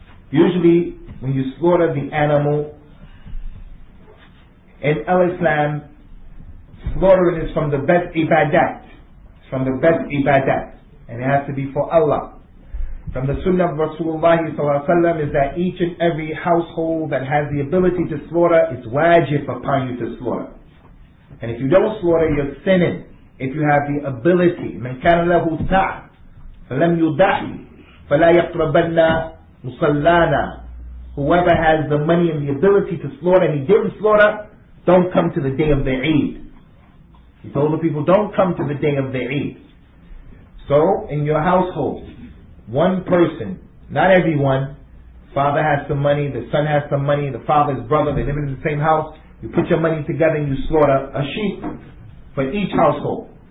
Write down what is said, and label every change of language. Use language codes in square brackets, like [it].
[en] Usually, when you slaughter the animal, in Islam, slaughtering is from the best ibadat. It's from the best ibadat. And it has to be for Allah. From the sunnah of Rasulullah ﷺ is that each and every household that has the ability to slaughter, it's wajib upon you to slaughter. And if you don't slaughter, you're sinning. If you have the ability, [ar] مَنْ كَانَ لَهُ سَعْ فَلَمْ يُدَحِي فَلَا يَقْرَبَنَّ مُصَلَّانَا. [en] Whoever has the money and the ability to slaughter and he didn't slaughter, don't come to the day of the Eid. He told the people, don't come to the day of the Eid. So, in your household, one person, not everyone, father has some money, the son has some money, the father's brother, they live in the same house, you put your money together and you slaughter a sheep for each household.